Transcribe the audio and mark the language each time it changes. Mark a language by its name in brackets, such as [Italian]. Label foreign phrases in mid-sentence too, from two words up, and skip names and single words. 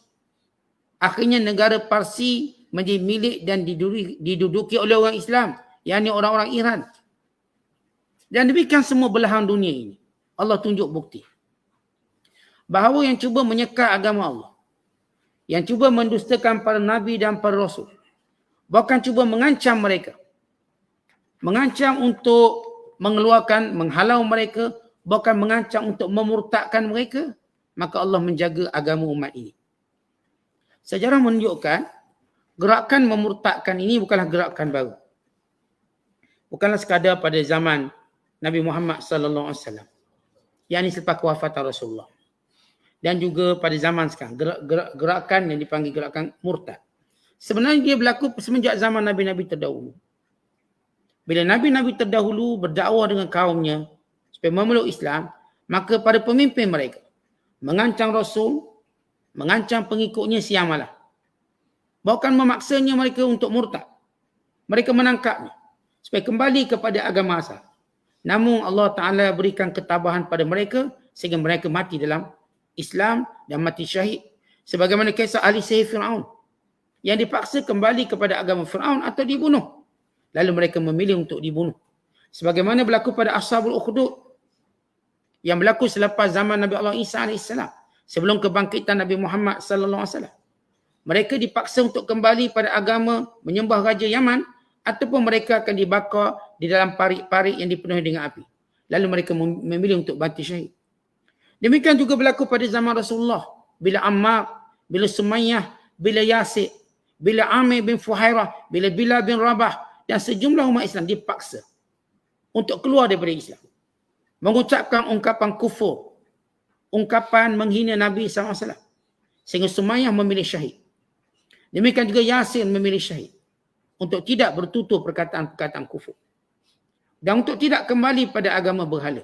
[Malay] Akhirnya negara Parsi menjadi milik dan diduduki oleh orang Islam. Yang ini orang-orang Iran. Dan demikian semua belahan dunia ini. Allah tunjuk bukti. Bahawa yang cuba menyekat agama Allah, yang cuba mendustakan para Nabi dan para Rasul, bahkan cuba mengancam mereka. Mengancam untuk mengeluarkan, menghalau mereka, bahkan mengancam untuk memurtadkan mereka, maka Allah menjaga agama umat ini. Sejarah menunjukkan gerakan memurtadkan ini bukanlah gerakan baru. Bukanlah sekadar pada zaman Nabi Muhammad [Arabic] صلى الله عليه وسلم. [Malay] Yang ini selepas kewafatan Rasulullah. Dan juga pada zaman sekarang, gerakan yang dipanggil gerakan murtad. Sebenarnya dia berlaku semenjak zaman Nabi-Nabi terdahulu. Bila Nabi-Nabi terdahulu berdakwah dengan kaumnya supaya memeluk Islam, maka pada pemimpin mereka mengancam Rasul, mengancam pengikutnya siang malam. Bahkan memaksanya mereka untuk murtad. Mereka menangkapnya supaya kembali kepada agama asal. Namun Allah Ta'ala berikan ketabahan pada mereka sehingga mereka mati dalam Islam dan mati syahid. Sebagaimana kisah ahli sihir Fir'aun yang dipaksa kembali kepada agama Fir'aun atau dibunuh. Lalu mereka memilih untuk dibunuh. Sebagaimana berlaku pada Ashabul Ukhdud yang berlaku selepas zaman Nabi Allah Isa AS, sebelum kebangkitan Nabi Muhammad [Arabic] صلى الله عليه وسلم. [Malay] Mereka dipaksa untuk kembali pada agama menyembah Raja Yaman ataupun mereka akan dibakar di dalam parit-parit yang dipenuhi dengan api. Lalu mereka memilih untuk mati syahid. Demikian juga berlaku pada zaman Rasulullah. Bila Ammar, bila Sumayyah, bila Yasir, bila Amir bin Fuhairah, bila Bilal bin Rabah dan sejumlah umat Islam dipaksa untuk keluar daripada Islam. Mengucapkan ungkapan kufur, ungkapan menghina Nabi SAW. Sehingga Sumayyah memilih syahid. Demikian juga Yasir memilih syahid. Untuk tidak bertutur perkataan-perkataan kufur. Dan untuk tidak kembali pada agama berhala.